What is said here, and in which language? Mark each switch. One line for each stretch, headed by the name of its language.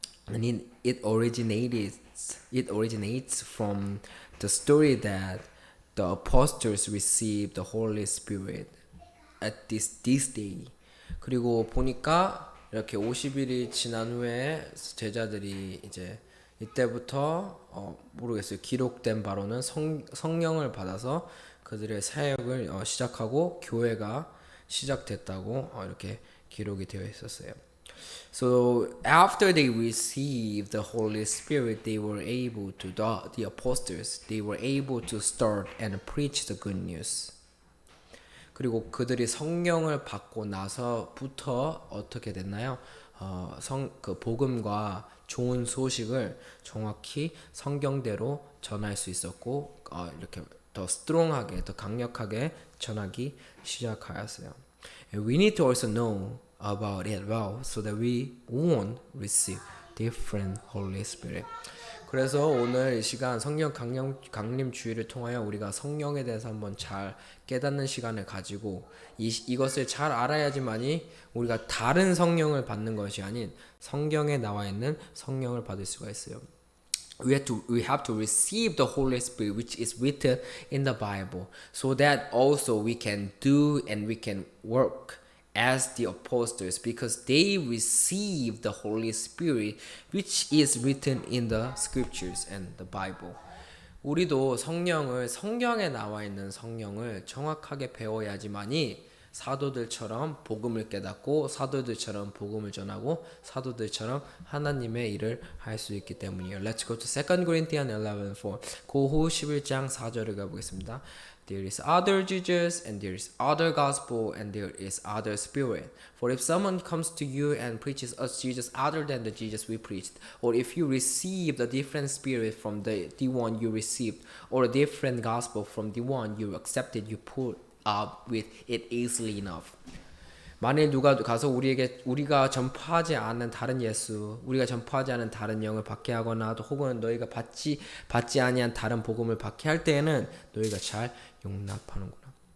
English: And it originates from the story that the apostles received the Holy Spirit at this day.
Korean: 그리고 보니까 이렇게 50일이 지난 후에 제자들이 이제 이때부터 모르겠어요. 기록된 바로는 성령을 받아서 그들의 사역을 시작하고 교회가 시작됐다고 이렇게 기록이 되어 있었어요.
English: So after they received the Holy Spirit, they were able to the apostles, they were able to start and preach the good news.
Korean: 그리고 그들이 성령을 받고 나서부터 어떻게 됐나요? 그 복음과 좋은 소식을 정확히 성경대로 전할 수 있었고 이렇게 더 스트롱하게, 더 강력하게 전하기 시작하였어요.
English: And we need to also know about it well, so that we won't receive different Holy Spirit.
Korean: 그래서 오늘 이 시간 성령 강림 주일을 통하여 우리가 성령에 대해서 한번 잘 깨닫는 시간을 가지고 이것을 잘 알아야지만이 우리가 다른 성령을 받는 것이 아닌 성경에 나와 있는 성령을 받을 수가 있어요.
English: We have to receive the Holy Spirit which is written in the Bible, so that also we can do and we can work as the apostles, because they receive the Holy Spirit which is written in the scriptures and the Bible.
Korean: 우리도 성경에 나와 있는 성령을 정확하게 배워야지만이 사도들처럼 복음을 깨닫고 사도들처럼 복음을 전하고 사도들처럼 하나님의 일을 할 수 있기 때문이에요.
English: Let's go to 2 Corinthians 11:4.
Korean: 고호 11장 4절을 가보겠습니다.
English: There is other Jesus, and there is other gospel, and there is other spirit. For if someone comes to you and preaches us Jesus other than the Jesus we preached, or if you receive a different spirit from the one you received, or a different gospel from the one you accepted, you put up with it easily enough.
Korean: 만일 누가 가서 우리가 전파하지 않은 다른 예수, 우리가 전파하지 않은 다른 영을 받게 하거나 혹은 너희가 받지 아니한 다른 복음을 받게 할 때에는 너희가 잘 용납하는구나.